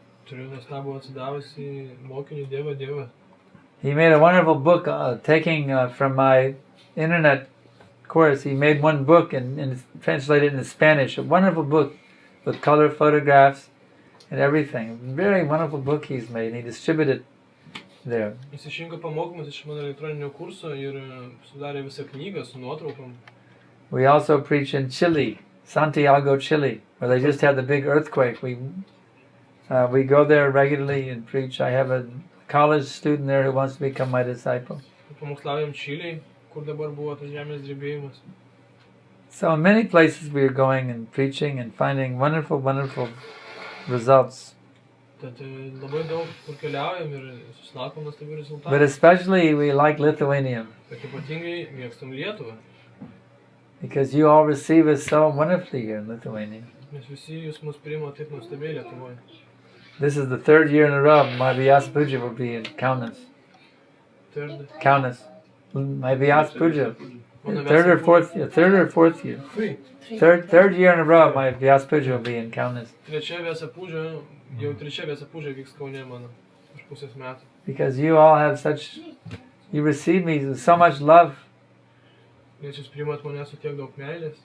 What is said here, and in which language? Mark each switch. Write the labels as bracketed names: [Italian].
[Lithuanian] Turiu nuostabų atsidavusį mokinį Deva. [English] He made a wonderful book taking from my internet course. He made one book and translated into Spanish. A wonderful book with color photographs and everything. Very wonderful book he's made. He distributed there. [Lithuanian] Jis išrinko pamokymus iš mano elektroninio kurso ir sudarė visą knygą su nuotraukom. [English] We also preach in Chile, Santiago, Chile, where they just had the big earthquake. We go there regularly and preach. I have a college student there who wants to become my disciple. [Lithuanian] Pamokslaujam Čilėj, kur dabar buvo tas žemės drebėjimas. [English] So in many places we are going and preaching and finding wonderful, wonderful results. [Lithuanian] Tad labai daug kur keliaujam ir susilaukiam nuostabių rezultatų. [English] But especially we like Lithuania. [Lithuanian] Bet ypatingai mėgstam Lietuvą. [English] Because you all receive us so wonderfully here in Lithuania. [Lithuanian] Nes visi jūs mus priima taip nuostabiai Lietuvoje. [English] This is the third year in a row my Vyasa Puja will be in Kaunas. Kaunas. My Vyasa Puja. Third or fourth year. Third year in a row my Vyasa Puja will be in Kaunas. [Lithuanian] Trečia Vyasa Puja, jau trečia Vyasa Puja vyks Kaune mano už pusės metų. [English] Because you all have you receive me with so much love. [Lithuanian] Nes jūs priimat mane su tiek daug meilės.